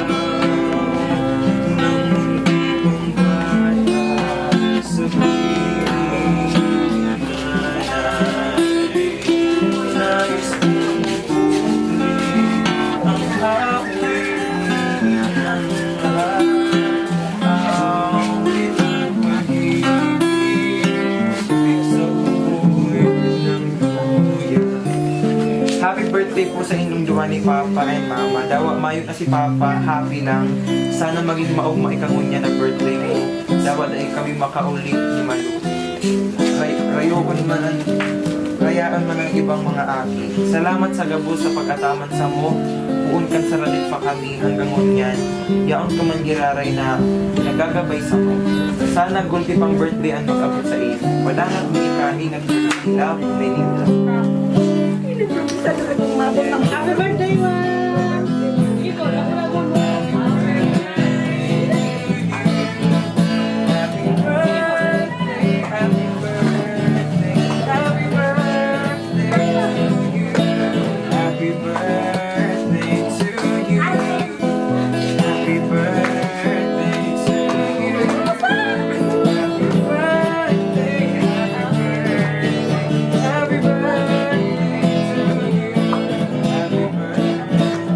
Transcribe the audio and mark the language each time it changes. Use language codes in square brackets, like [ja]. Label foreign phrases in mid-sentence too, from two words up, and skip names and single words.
[tl] Nang hindi kong kaya sabihin nais kong tuloy ang awit ng mahal, awit ng pag-ibig sa buhay ng duyan. [en] Happy birthday [bik] po sa inyong dua ni [en] Papa and Mama. [bik] Dawa mayo na si Papa, happy lang. Sana maging maugma ikangunya na birthday mo. Dawa dahil kami makaulit ni Malu. Rayo ko naman rayaan man ang ibang mga aki. Salamat sa gabos sa pagkataman sa mo. Puun kan saralit pa kami hanggang ngunyan. Yaon ko man giraray na nagagabay sa mo. Sana gulti pang birthday ang mag-abot sa iyo. Wala nga kumikain at love, Melinda. [en] Happy birthday, Ma! Happy birthday, happy birthday, happy birthday to you. Happy birthday to you. Happy birthday to you. Happy birthday, happy birthday, happy birthday to you. Happy birthday.